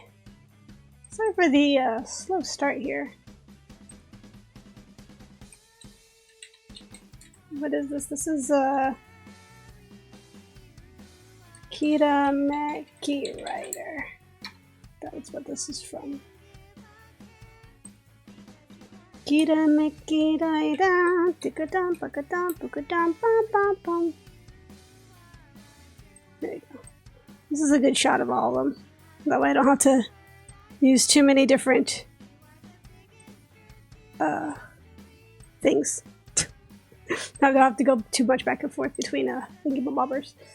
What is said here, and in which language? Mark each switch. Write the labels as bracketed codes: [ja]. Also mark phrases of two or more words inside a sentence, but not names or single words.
[en] Sorry for the slow start here. What is this? This is Kita Meki Rider. That's what this is from. Kita Meki Rider. Tikadam, pakadam, pukadam, bam, bam, bam. There you go. This is a good shot of all of them. That way I don't have to use too many different things. I don't have to go too much back and forth between thingamabobbers.